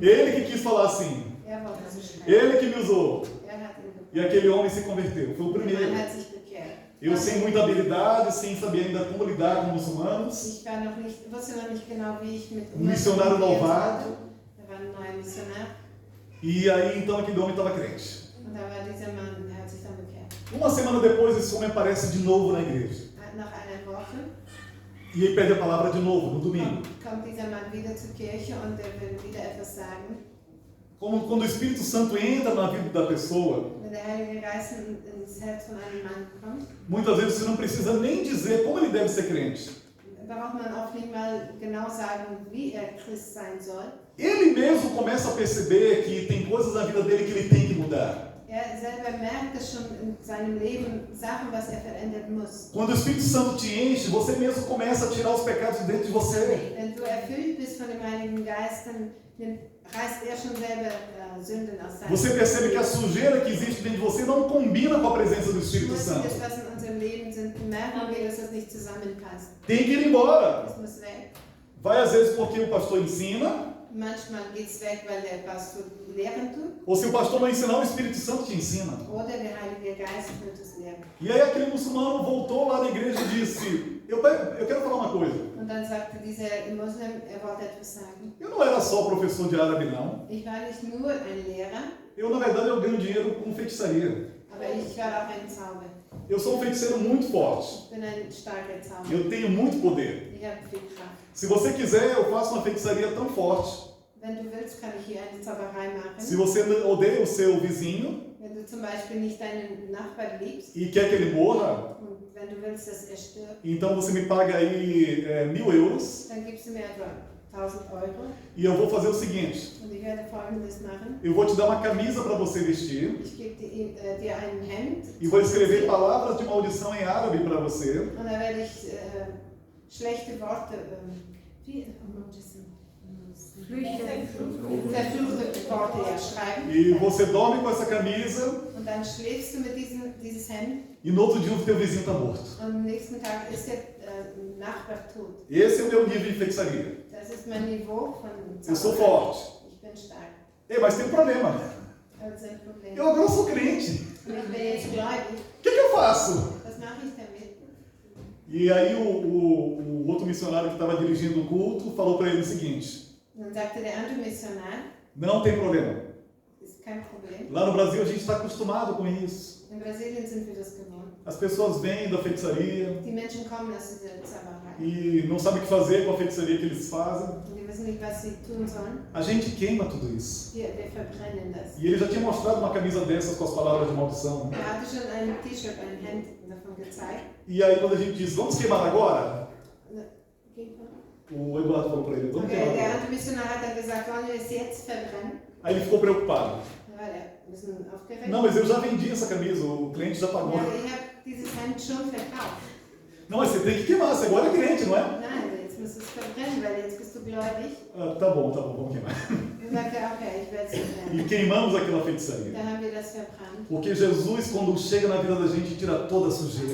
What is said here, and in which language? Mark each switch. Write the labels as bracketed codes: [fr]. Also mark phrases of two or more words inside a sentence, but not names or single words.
[pt] Ele que quis falar assim. [de] Er wollte so schreiben. [pt] Ele que me usou. [de] Er hat ihn [pt] E aquele homem se converteu. Foi o [de] Der [pt] primeiro. [de] Mann hat sich bekehrt. [pt] Eu sem muita habilidade, sem saber ainda como lidar com muçulmanos. [de] Ich wusste noch nicht genau, wie ich mit [pt] Missionário [de] umgehen [pt] novato. [de] sollte. Er war ein neuer Missionar. [pt] E aí então aquele homem estava crente. [de] Und da war dieser Mann, der hat sich dann bekehrt. [pt] Uma semana depois esse homem aparece de novo na igreja. [de] Nach einer Woche [pt] E ele pede a palavra de novo, no domingo. [de] kommt dieser Mann wieder zur Kirche und er will wieder etwas sagen. [pt] Como quando o Espírito Santo entra na vida da pessoa, [de] Wenn der Heilige Geist ins Herz von einem Mann kommt, [pt] muitas vezes você não precisa nem dizer como ele deve ser crente. [de] braucht man oft nicht mal genau sagen, wie er Christ sein soll. [pt] Ele mesmo começa a perceber que tem coisas na vida dele que ele tem que mudar. [de] Er selber merkt es schon in seinem Leben, Sachen, was er verändern muss. [pt] Quando o Espírito Santo te enche, você mesmo começa a tirar os pecados de dentro de você. [de] Wenn du erfüllt bist von dem Heiligen Geist, dann reißt er schon selber Sünden aus seinem [pt] Você percebe que a sujeira que existe dentro de você não combina com a presença do Espírito Santo. [de] Das, was in unserem Leben sind, merken wir, dass das nicht zusammenpasst. [pt] Tem que ir embora. [de] Das muss weg. [pt] Vai às vezes porque o pastor ensina, [de] Manchmal geht es weg, weil der Pastor lehren tut. [pt] ou se o pastor não ensinar, o Espírito Santo te ensina. [de] Oder der Heilige Geist wird es lehren. [pt] E aí aquele muçulmano voltou lá na igreja e disse, eu quero falar uma coisa. [de] Und dann sagte dieser Muslim, er wollte etwas sagen. [pt] Eu não era só professor de árabe, não. [de] Ich war nicht nur ein Lehrer, [pt] Eu, na verdade, eu ganho dinheiro com feitiçaria. [de] aber ich war auch ein Zauberer. [pt] Eu sou um feiticeiro muito forte. [de] Ich bin ein starker Zauberer. [pt] Eu tenho muito poder. [de] Ich habe viel Kraft. [pt] Se você quiser, eu faço uma feitiçaria tão forte. [de] Wenn du willst, kann ich hier eine Zauberei machen. [pt] Se você odeia o seu vizinho [de] Wenn du zum Beispiel nicht deinen Nachbarn liebst [pt] e quer que ele morra, [de] und wenn du willst, dass er stirbt, [pt] então você me paga aí 1.000 euros [de] dann gibst du mir etwa 1.000 Euro [pt] e eu vou fazer o seguinte. [de] und ich werde Folgendes machen. [pt] Eu vou te dar uma camisa para você vestir [de] Ich gebe dir ein Hemd [pt] e vou escrever palavras de maldição em árabe para você. [de] und dann werde ich schlechte Worte, verfluchte Worte schreiben. [pt] E você dorme com essa camisa [de] Und dann schläfst du mit dieses Hemd [pt] e no outro dia o teu vizinho está morto. [de] und am nächsten Tag ist der Nachbar tot. [pt] Esse é o meu nível de feitiçaria. [de] Das ist mein Niveau von [pt] Eu sou [de] Zauberei. [pt] forte. [de] Ich bin stark. [pt] Ei, mas tem um problema. [de] Aber das ist ein Problem. [pt] Eu agora sou crente. [de] Und ich bin jetzt gläubig. [pt] O que eu faço? [de] Was mache ich damit? [pt] E aí o outro missionário que estava dirigindo o culto falou para ele o seguinte: [de] Und dann sagte der andere Missionar, [pt] não tem problema. [de] ist kein Problem. [pt] Lá no Brasil a gente está acostumado com isso. [de] In Brasilien sind wir das gewohnt. [pt] As pessoas vêm da feitiçaria [de] Die Menschen kommen aus dieser Zauberei. [pt] e não sabem o que fazer com a feitiçaria que eles fazem. [de] Und die wissen nicht, was sie tun sollen. [pt] A gente queima tudo isso. [de] Wir verbrennen das. [pt] E ele já tinha mostrado uma camisa dessas com as palavras de maldição. Né? [de] Er hatte schon ein T-Shirt, ein Hemd davon gezeigt. [pt] E aí quando a gente diz, vamos queimar agora? [de] Geht mal. [pt] O Eduardo falou para ele, vamos [de] Okay, [pt] queimar [de] der [pt] agora. [de] andere Missionar hat dann gesagt, wollen wir es jetzt verbrennen? [pt] Aí ele ficou preocupado. [de] Da war er ein bisschen aufgeregt. [pt] Não, mas eu já vendi essa camisa, o cliente já pagou. [de] Ja, aber ich habe dieses Hemd schon verkauft. [pt] Não, mas você tem que queimar, você agora é crente, não é? [de] Nein, jetzt musst du es verbrennen, weil jetzt bist du gläubig. [pt] Ah, tá bom, vamos queimar. [de] Dann sagt er, okay, ich werde es verbrennen. [pt] E queimamos aquela feitiçaria. [de] Dann haben wir das verbrannt. [pt] Porque Jesus, quando chega na vida da gente, tira toda a sujeira.